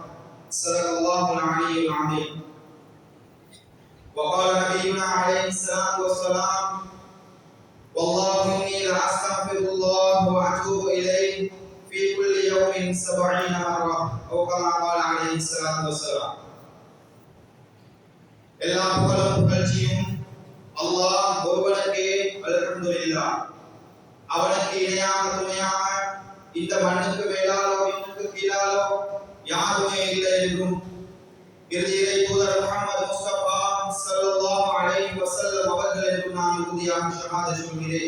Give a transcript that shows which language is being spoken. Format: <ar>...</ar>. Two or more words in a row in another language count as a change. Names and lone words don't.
<ar>صدق الله العلي العظيم. وقال نبينا عليه الصلاة والسلام: والله إني لأستغفر الله وأتوب إليه في كل يوم 70 مرة أو كما قال عليه الصلاة والسلام.</ar> <ta>எல்லா புகழும் புகழ்ச்சியும் அல்லாஹ் ஒருவனுக்கே. அல்ஹம்துலில்லாஹ். அவனுக்கு இணையாக துணையாக இந்த மண்ணுக்கு மேலாலோ விண்ணுக்கு கீழாலோ யாருமே இல்லை என்றும் இறுதியிலே தூதர் முஹம்மது முஸ்தபா</ta> <ar>صلى الله عليه وسلم</ar> <ta>அவர்கள் என்று நான் உறுதியாக ஷஹாதத் சொல்கிறேன்.</ta>